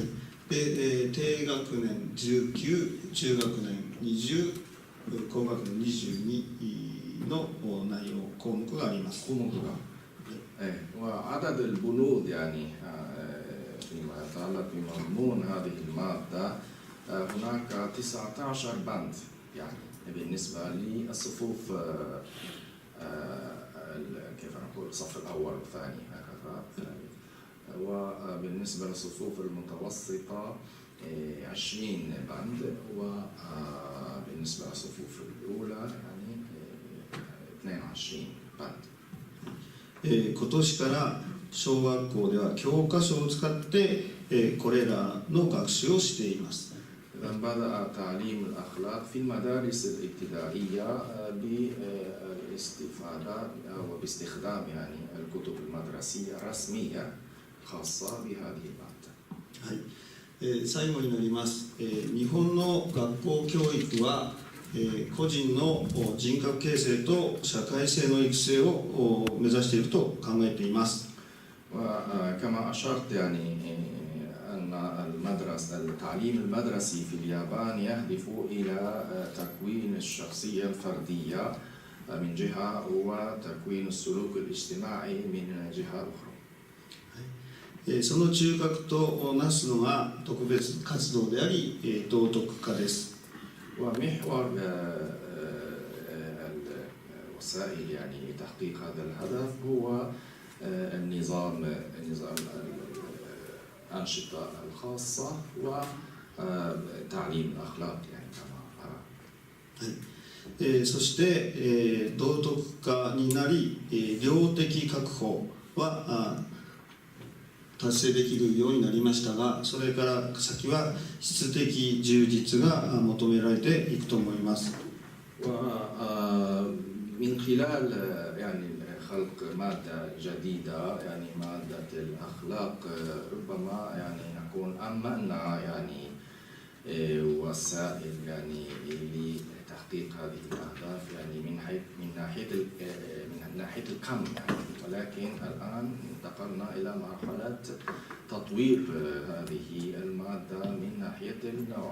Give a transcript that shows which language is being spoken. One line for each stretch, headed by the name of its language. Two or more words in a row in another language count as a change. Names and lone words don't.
Japanese: で、低学年19、中学年20、高学年22の内容項目があります。
Arabic: وعدد البنود يعني فيما يتعلق بمضمون هذه المادة هناك 19 بند يعني بالنسبة للصفوف كيف نقول الصف الأول والثاني هكذا، وبالنسبة للصفوف المتوسطة 20 بند، وبالنسبة للصفوف الأولى يعني 22 بند.
Japanese: 今年から小学校では教科書を使ってこれらの学習をしています。
Arabic: إذا بدأ تعليم الأخلاق في المدارس الابتدائية بالاستفادة وباستخدام يعني الكتب المدرسية الرسمية خاصة بهذه المادة.
Japanese: はい。最後になります。日本の学校教育は個人の人格形成と社会性の育成を目指していると考えています。
Arabic: وكما أشرت يعني أن التعليم المدرسي في اليابان يهدف إلى تكوين الشخصية الفردية من جهة وتكوين السلوك الاجتماعي من جهة أخرى.
Japanese: その中核となすのが特別活動であり、道徳化です。
Arabic: ومحور الوسائل يعني لتحقيق هذا الهدف هو النظام الأنشطة الخاصة وتعليم الأخلاق يعني كما أرى.
Japanese: そして、道徳化になり、量的確保は達成できるようになりましたが、それから先は質的充実が求められていくと思います。
Arabic: ومن خلال يعني خلق مادة جديدة يعني مادة الأخلاق ربما يعني نكون أمنا يعني وسائل يعني لتحقيق هذه الأهداف يعني من ناحية الكم يعني، ولكن الآن انتقلنا إلى مرحلة تطوير هذه المادة من ناحية النوع.